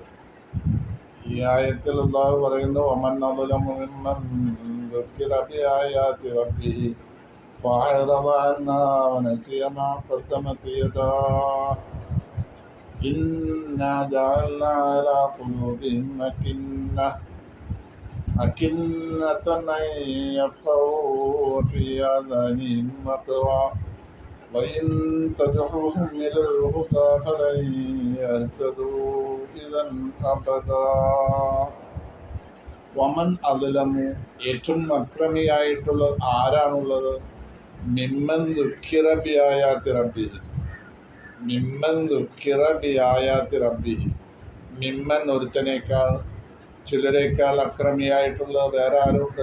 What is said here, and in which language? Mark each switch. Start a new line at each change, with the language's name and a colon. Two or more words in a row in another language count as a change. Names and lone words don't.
Malayalam: ഈ ആയത്തിൽ അല്ലാഹു പറയുന്നു,
Arabic: ومن أظلم ممن ذكر بآيات ربه فأعرض عنها ونسي ما قدمت يداه إنا جعلنا على قلوبهم أكنة أن يفقهوه وفي آذانهم وقرا وإن تدعوهم إلى الهدى فلن يهتدوا إذا أبدا. ومن أظلم,
Malayalam: ഏറ്റവും അക്രമിയായിട്ടുള്ള ആരാണുള്ളത്?
Arabic: ممن ذكر بآيات ربه. ممن ذكر بآيات ربه.
Malayalam: മിമ്മൻ ഒരുത്തനേക്കാൾ, ചിലരേക്കാൾ അക്രമിയായിട്ടുള്ള വേറെ ആരുണ്ട്?